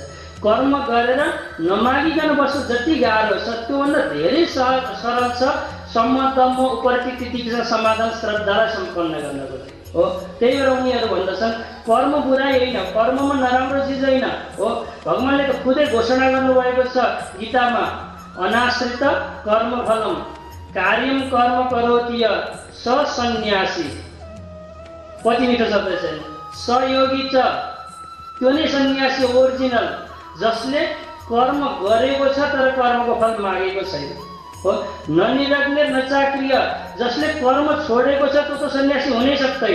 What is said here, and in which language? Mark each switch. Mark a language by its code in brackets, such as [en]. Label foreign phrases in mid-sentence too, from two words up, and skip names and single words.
[ne] कर्म गरेर नमागिकन बस्न जति गाह्रो छ, त्योभन्दा धेरै सरल छ सम्मतम उपरति तितिक्षा समाधान श्रद्धालाई सम्पन्न गर्नको हो। त्यही भएर उनीहरू भन्दछन् कर्म बुराइ होइन, कर्ममा नराम्रो चिज होइन हो। भगवानले त खुदै घोषणा गर्नुभएको छ गीतामा, [sa] अनाश्रित कर्म फलम कार्यम कर्म करोति स सन्यासी। [ne] कति मिठो शब्द छ। सहयोगी छ, त्यो नै सन्यासी ओरिजिनल, जसले कर्म गरेको छ तर कर्मको फल मागेको छैन हो। [sa] ननिरग्ने नचाक्रिय, [ne] जसले कर्म छोडेको छ त्यो त सन्यासी हुनै सक्दैन।